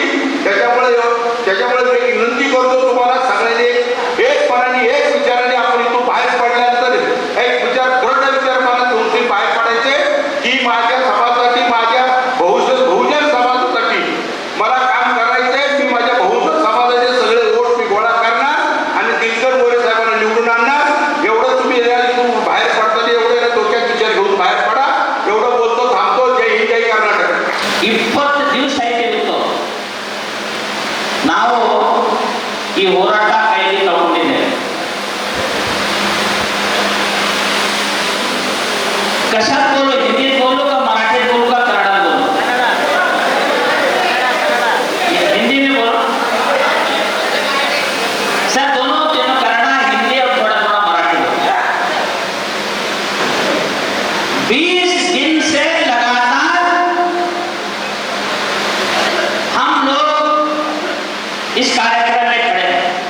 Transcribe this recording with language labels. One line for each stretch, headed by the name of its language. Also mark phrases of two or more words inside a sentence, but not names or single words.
Marathi: त्याच्यामुळे मी विनंती करतो तुम्हाला सगळ्यांनी एक मनाने एक विचाराने आपण इथून बाहेर पडल्यानंतर एक विचार दृढ विचार मला तुमचे बाहेर पडायचे की माझ्या समाजासाठी माझ्या बहुजन समाजासाठी मला काम करायचंय। मी माझ्या बहुजन समाजाचे सगळे वोट मी गोळा करणार आणि दिनकर मोरे साहेबांना निवडून आणणार। एवढं तुम्ही बाहेर पडताना एवढं डोक्यात विचार घेऊन बाहेर पडा। एवढं बोलतो थांबतो। जय हिंद जय कर्नाटक।
Kannada: 20 ದಿವಸ ಆಯ್ತು ನಾವು ಈ ಹೋರಾಟ ಕೈಯಲ್ಲಿ ತಗೊಂಡಿದ್ದೇವೆ।
Marathi: कशात बोलू, हिंदीत बोलू का मराठीत बोलू का कन्नडात बोलू?
Hindi: हिंदी में बोलो सर, दोनों कन्नड़ा हिंदी और थोड़ा थोड़ा मराठी बोलो। 20 दिन से लगातार हम लोग इस कार्यक्रम में खड़े हैं।